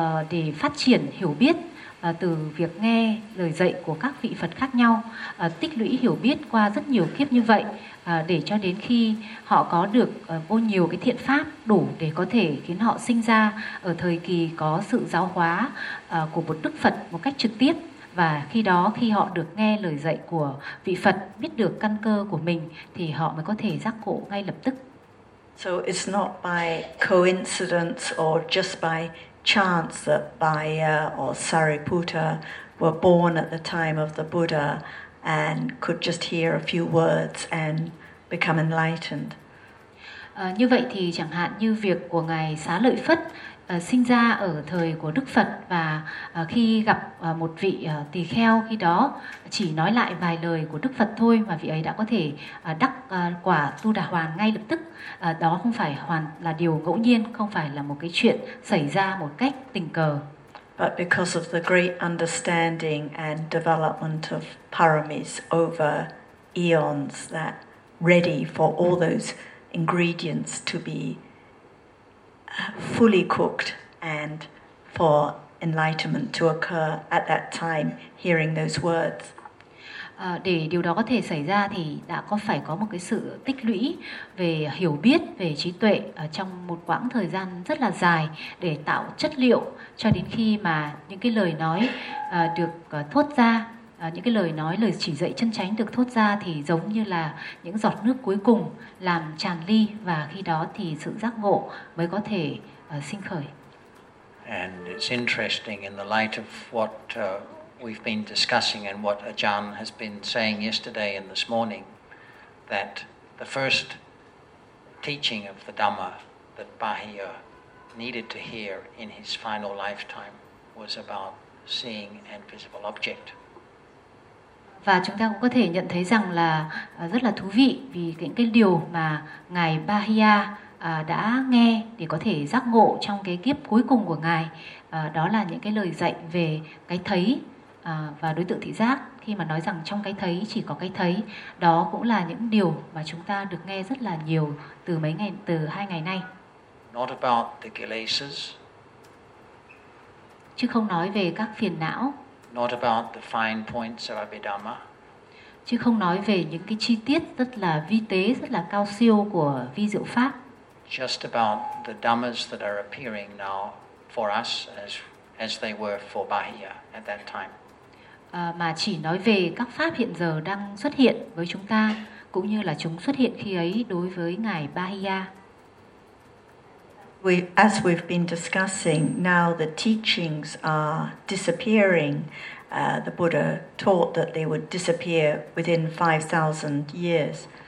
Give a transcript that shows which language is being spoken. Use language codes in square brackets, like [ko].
[vi] để phát triển hiểu biết từ việc nghe lời dạy của các vị Phật khác nhau, tích lũy hiểu biết qua rất nhiều kiếp như vậy, để cho đến khi họ có được vô nhiều cái thiện pháp đủ để có thể khiến họ sinh ra ở thời kỳ có sự giáo hóa của một Đức Phật một cách trực tiếp. Và khi đó khi họ được nghe lời dạy của vị Phật, biết được căn cơ của mình, thì họ mới có thể giác ngộ ngay lập tức. [en] So it's not by coincidence or just by chance that Bahia or Sariputta were born at the time of the Buddha and could just hear a few words and become enlightened. [vi] Như vậy thì chẳng hạn như việc của Ngài Xá Lợi Phất sinh ra ở thời của Đức Phật và khi gặp một vị tỳ kheo khi đó chỉ nói lại vài lời của Đức Phật thôi mà vị ấy đã có thể đắc quả Tu Đà Hoàn ngay lập tức. Đó không phải hoàn là điều ngẫu nhiên, không phải là một cái chuyện xảy ra một cách tình cờ. [en] But because of the great understanding and development of paramis over eons that ready for all those ingredients to be fully cooked and for enlightenment to occur at that time, hearing those words. [vi] Để điều đó có thể xảy ra thì đã có phải có một cái sự tích lũy về hiểu biết, về trí tuệ trong một quãng thời gian rất là dài để tạo chất liệu cho đến khi mà những cái lời nói được thốt ra, những cái lời nói, lời chỉ dạy chân chánh được thốt ra thì giống như là những giọt nước cuối cùng làm tràn ly và khi đó thì sự giác ngộ mới có thể sinh khởi. [en] And it's interesting in the light of what we've been discussing and what Ajahn has been saying yesterday and this morning, that the first teaching of the Dhamma that Bahiya needed to hear in his final lifetime was about seeing an invisible object. [vi] Và chúng ta cũng có thể nhận thấy rằng là rất là thú vị vì những cái điều mà Ngài Bahiya đã nghe để có thể giác ngộ trong cái kiếp cuối cùng của Ngài, đó là những cái lời dạy về cái thấy và đối tượng thị giác, khi mà nói rằng trong cái thấy chỉ có cái thấy, đó cũng là những điều mà chúng ta được nghe rất là nhiều từ mấy ngày, từ hai ngày nay. [en] Not about the kilesas. [vi] Chứ không nói về các phiền não. [en] Not about the fine points of Abhidhamma. [vi] Chứ không nói về những cái chi tiết rất là vi tế, rất là cao siêu của vi diệu pháp. [en] Just about the dhammas that are appearing now for us as they were for Bahiya at that time. [vi] Mà chỉ nói về các pháp hiện giờ đang xuất hiện với chúng ta, cũng như là chúng xuất hiện khi ấy đối với Ngài Bahiya. [en] As we've been discussing, now the teachings are disappearing. The Buddha taught that they would disappear within 5,000 years.